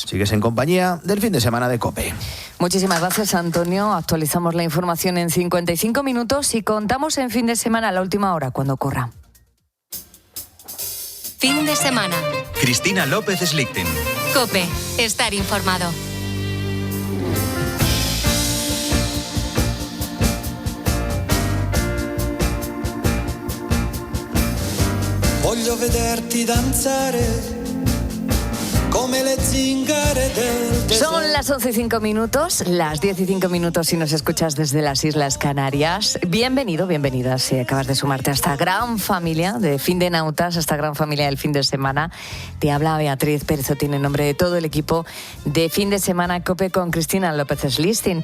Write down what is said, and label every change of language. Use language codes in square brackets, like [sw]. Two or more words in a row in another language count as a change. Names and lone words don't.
[es] Sigues en compañía del fin de semana de COPE. Muchísimas gracias, Antonio. Actualizamos la información en 55 minutos y contamos en fin de semana a la última hora, cuando corra. Fin de semana. Cristina López Slichting. COPE. Estar informado. [it] Voglio vederti danzare come le zingare del desert. [es] Son las 11:05, las 10:05 si nos escuchas desde las Islas Canarias. Bienvenido, bienvenida si acabas de sumarte a esta gran familia de Fin de Nautas, a esta gran familia del fin de semana. Te habla Beatriz Pérez Otín en nombre de todo el equipo de Fin de Semana COPE con Cristina López Slichting.